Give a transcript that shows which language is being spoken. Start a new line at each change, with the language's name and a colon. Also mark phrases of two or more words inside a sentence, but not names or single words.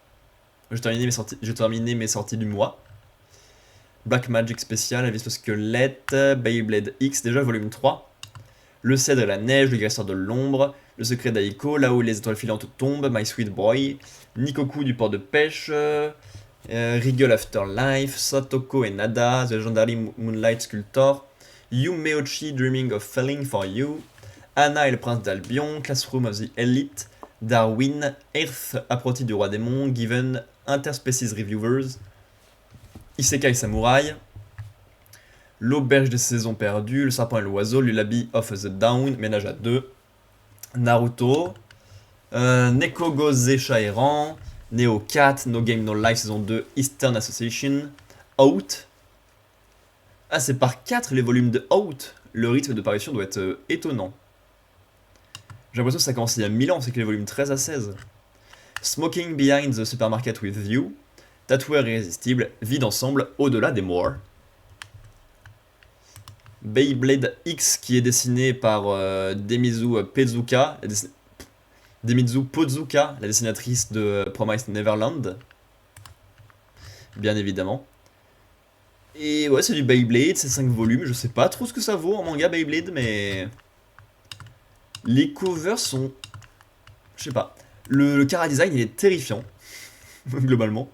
French: J'ai terminé mes sorties du mois. Black Magic spécial, Abyss Squelette, Beyblade X, déjà volume 3. Le Cèdre et la Neige, le Graisseur de l'Ombre, Le Secret d'Aiko, Là où les étoiles filantes tombent, My Sweet Boy, Nikoku du port de pêche, Riggle Afterlife, Satoko et Nada, The Legendary Moonlight Sculptor, Yumeochi Dreaming of Falling for You, Anna et le Prince d'Albion, Classroom of the Elite, Darwin, Earth, Apprenti du Roi Démon, Given, Interspecies Reviewers, Isekai Samurai, L'Auberge des Saisons Perdues, Le Serpent et l'Oiseau, Lullaby of the Down, Ménage à 2, Naruto, Neko Gozesha Errant, Neo 4, No Game No Life saison 2, Eastern Association, Out. Ah, c'est par 4 les volumes de Out. Le rythme de parution doit être étonnant. J'ai l'impression que ça commence il y a 1000 ans, c'est que les volumes 13 à 16. Smoking Behind the Supermarket with You, Tatoueur irrésistible, Vie d'ensemble, Au-delà des morts. Beyblade X qui est dessiné par Demizu Pezuka, Demizu Pozuka, la dessinatrice de Promised Neverland. Bien évidemment. Et ouais, c'est du Beyblade, c'est 5 volumes, je sais pas trop ce que ça vaut en manga Beyblade, mais... les covers sont... je sais pas. Le chara-design, il est terrifiant, globalement.